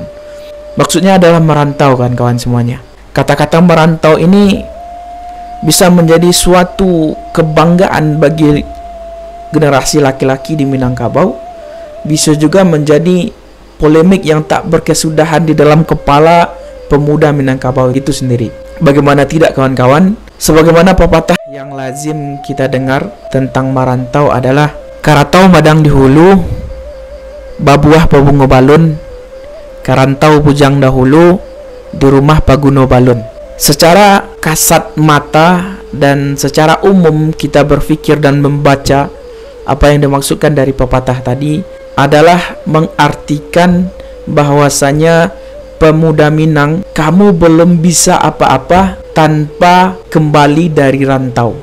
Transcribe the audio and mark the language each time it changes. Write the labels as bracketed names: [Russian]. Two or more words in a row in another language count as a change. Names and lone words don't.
[Indonesian] Maksudnya adalah merantau, kan kawan semuanya. Kata-kata merantau ini bisa menjadi suatu kebanggaan bagi generasi laki-laki di Minangkabau, bisa juga menjadi polemik yang tak berkesudahan di dalam kepala pemuda Minangkabau itu sendiri. Bagaimana tidak kawan-kawan? Sebagaimana pepatah yang lazim kita dengar tentang merantau adalah [Minangkabau] karatau madang di hulu, babuah pabungo balun, karantau bujang dahulu, di rumah paguno balun. [Indonesian] Secara kasat mata dan secara umum kita berpikir dan membaca apa yang dimaksudkan dari pepatah tadi adalah mengartikan bahwasanya pemuda Minang, kamu belum bisa apa-apa tanpa kembali dari rantau.